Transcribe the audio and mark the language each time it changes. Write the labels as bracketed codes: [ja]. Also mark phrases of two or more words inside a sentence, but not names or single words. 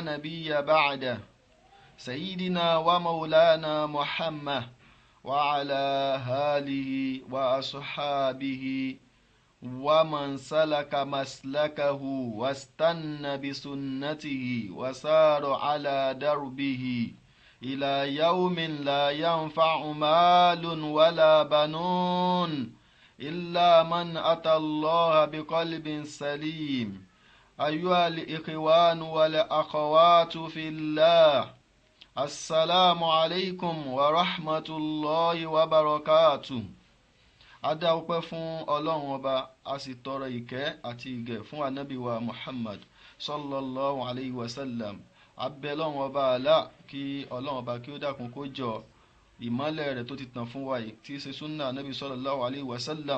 [ar] نبي بعده سيدنا ومولانا محمد وعلى آله وأصحابه ومن سلك مسلكه واستنى بسنته وسار على دربه إلى يوم لا ينفع مال ولا بنون إلا من أتى الله بقلب سليم. أيها الإخوان والأخوات في الله، السلام عليكم ورحمة الله وبركاته. [yo] Adá ọpẹ́ fún Ọlọ́run Ọba, a sì tọrọ ìkẹ́ àti ìgẹ̀ fún Ànábì wa Muhammad [ar] صلى الله عليه وسلم. [yo] Abẹ́ Ọlọ́run Ọba Allah kí Ọlọ́run Ọba kí ó dákun kó jọ ìmọ́lẹ̀ rẹ̀ tó ti tàn fún wa yìí tí í ṣe súnà Ànábì [ar] صلى الله عليه وسلم.